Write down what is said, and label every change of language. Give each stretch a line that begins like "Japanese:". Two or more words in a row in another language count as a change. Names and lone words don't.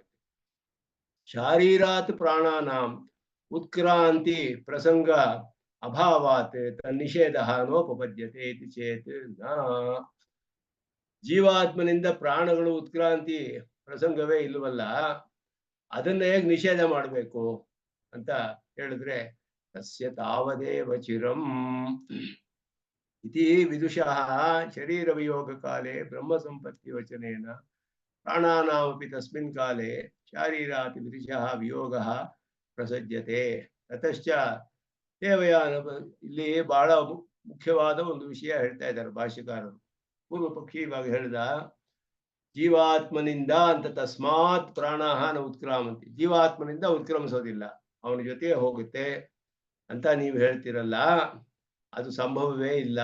Sanskrit: ಶಾರೀರಾತ್ ಪ್ರಾಣಾನಾಂ ಉತ್ಕ್ರಾಂತಿ ಪ್ರಸಂಗ ಅಭಾವಾತ್ ತನ್ನಿಷೇಧ ನೋಪಪದ್ಯತೆ ಇತಿ ಚೇತ್
Kannada: ಜೀವಾತ್ಮನಿಂದ ಪ್ರಾಣಗಳು ಉತ್ಕ್ರಾಂತಿ ಪ್ರಸಂಗವೇ ಇಲ್ಲವಲ್ಲ, ಅದನ್ನ ಹೇಗೆ ನಿಷೇಧ ಮಾಡಬೇಕು ಅಂತ ಹೇಳಿದ್ರೆ
Sanskrit: ತಸ್ಯ ತಾವದೇವ ಚಿರಂ ಇತಿ ವಿದುಷಃ ಶರೀರ ವಿಯೋಗ ಕಾಲೇ ಬ್ರಹ್ಮ ಸಂಪತ್ತಿ ವಚನೇನ ಪ್ರಾಣಾನಾಮಪಿ ತಸ್ಮಿನ್ ಕಾಲೇ ಶಾರೀರಾತಿ ವಿದುಷಃ ವಿಯೋಗಃ ಪ್ರಸಜ್ಯತೆ. ತತಶ್ಚ ದೇವಯಾನ
Kannada: ಇಲ್ಲಿ ಬಹಳ ಮುಖ್ಯವಾದ ಒಂದು ವಿಷಯ ಹೇಳ್ತಾ ಇದ್ದಾರೆ ಭಾಷ್ಯಕಾರರು. ಪೂರ್ವ ಪಕ್ಷಿ ಇವಾಗ ಹೇಳ್ದ ಜೀವಾತ್ಮನಿಂದ ಅಂತ
Sanskrit: ತಸ್ಮಾತ್ ಪ್ರಾಣಾಹ ಉತ್ಕ್ರಾಮಂತಿ,
Kannada: ಜೀವಾತ್ಮನಿಂದ ಉತ್ಕ್ರಮಿಸೋದಿಲ್ಲ, ಅವನ ಜೊತೆ ಹೋಗುತ್ತೆ ಅಂತ ನೀವು ಹೇಳ್ತಿರಲ್ಲ, ಅದು ಸಂಭವವೇ ಇಲ್ಲ.